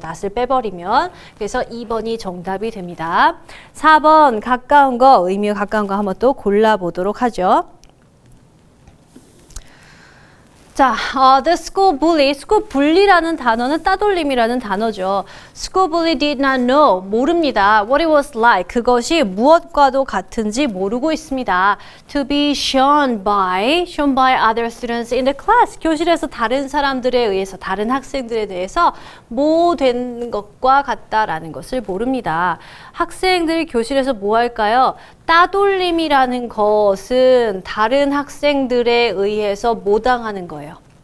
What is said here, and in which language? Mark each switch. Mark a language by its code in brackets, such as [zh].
[ko] not을 빼버리면. 그래서 2번이 정답이 됩니다. 4번 가까운 거, 의미가 가까운 거 한번 또 골라보도록 하죠. 자, the school bully, school bully라는 단어는 따돌림이라는 단어죠. [en] School bully did not know, [ko] 모릅니다. [en] What it was like, [ko] 그것이 무엇과도 같은지 모르고 있습니다. [en] To be shown by other students in the class, [ko] 교실에서 다른 사람들에 의해서, 다른 학생들에 대해서 뭐 된 것과 같다라는 것을 모릅니다. 학생들이 교실에서 뭐 할까요? 따돌림이라는 것은 다른 학생들에 의해서 뭐 당하는 거예요?